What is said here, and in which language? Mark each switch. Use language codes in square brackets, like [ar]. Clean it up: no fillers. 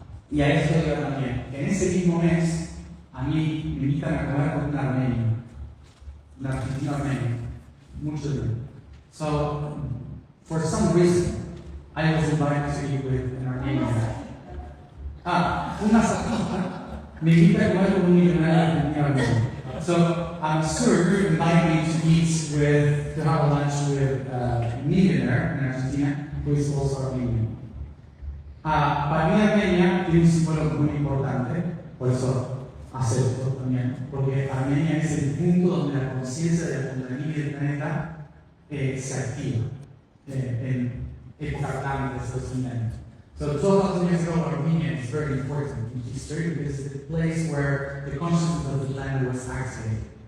[es] Y a eso digo también, en ese mismo mes, a mí me invitan a comer con un armenio, un argentino armenio, mucho dinero. [en] So, for some reason, I was invited to eat with an Armenian. [es] Una sacada. Me invita a comer con un millonario armenio. [en] So, I'm sure you invite me to eat with, to have a lunch with a millionaire in Argentina who is also Armenian. [es] Para mí Armenia tiene un símbolo muy importante, por eso acepto también, porque Armenia es el punto donde la conciencia de la soberanía del planeta se activa en época clásica de estos milenios. [en] So 2,000 years ago, Armenia is very important in history because it's the place where the consciousness of the planet was activated.